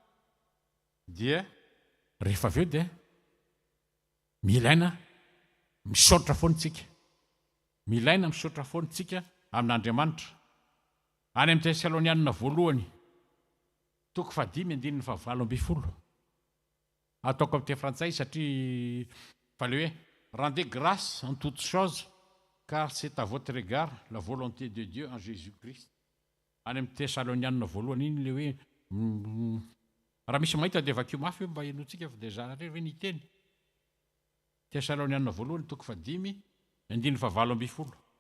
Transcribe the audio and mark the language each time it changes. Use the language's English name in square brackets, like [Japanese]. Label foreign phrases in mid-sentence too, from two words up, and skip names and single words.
[Malagasy] dia rehefa avy eo dia milaina misaotra foantsika amin'Andriamanitra any amin'ny Tesalonianina voalohany 5:7 ataoko amin'ny teny frantsay satria fa le hoe [French] rendez grâce en toutes choses car c'est à votre égard la volonté de Dieu en Jésus-Christ [Malagasy] any amin'ny Tesalonianina voalohany iny le hoe raha misy mahita dia vakio mafy hoe mba henotsika fa dia zany hoe niteny Tesalonianina voalohany 5:7.